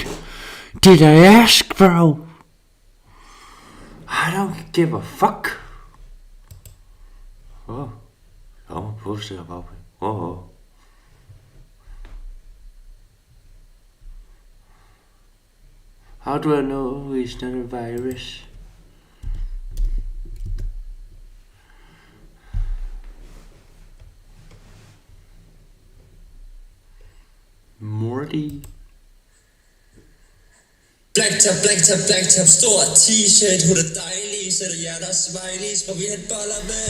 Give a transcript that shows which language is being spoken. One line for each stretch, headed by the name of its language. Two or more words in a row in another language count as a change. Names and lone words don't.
English: Did I ask, bro? I don't give a fuck.
Danish: Oh, kommer positivt op. Oh.
English: How do I know it's not a virus? Morty. Black top,
Danish: stor t-shirt, hun er dejlig, sætter hjerter smileys, hvor vi har boller med.